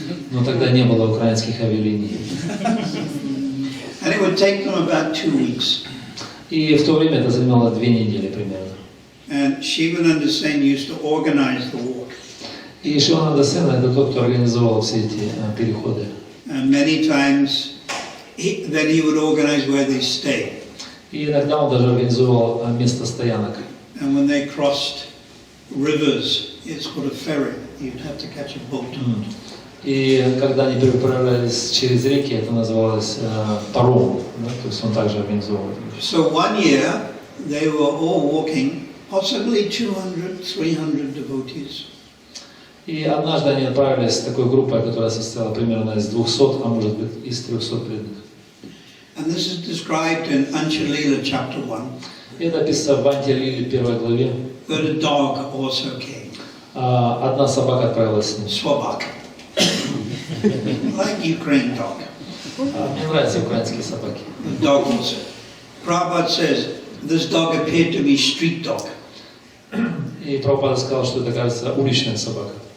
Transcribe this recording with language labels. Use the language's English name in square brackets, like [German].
[Russian] Но тогда не было украинских авиалиний. [English] And it would take them about 2 weeks. [Russian] И в то время это занимало 2 недели примерно. [English] And Shivananda Sen used to organize the walk. [Russian] И Шивананда Сена это тот, кто организовал все эти переходы. [English] And many times, then he would organize where they stay. [Russian] И иногда он даже организовал место стоянок. [English] And when they crossed rivers, it's called a ferry. You'd have to catch a boat. [Russian] И когда они переправлялись через реки, это называлось паром. Да? То есть он также организовал. [English] So one year, they were all walking, possibly 200, 300 devotees. [Russian] И однажды они отправились с такой группой, которая состояла примерно из 200, а может быть из 300 преданных. [English] And this is described in Антья-лила, chapter 1. [Russian] Это описано в Антья-лиле 1 главе. [English] that a dog also came. [Russian] Одна собака отправилась с ним. [English] Swabak. Like Ukraine dog. [Russian] Мне нравятся украинские собаки. [English] The dog also. Prabhupada says, this dog appeared to be street dog. [Russian] И Прабхупада сказал, что это, кажется, уличная собака.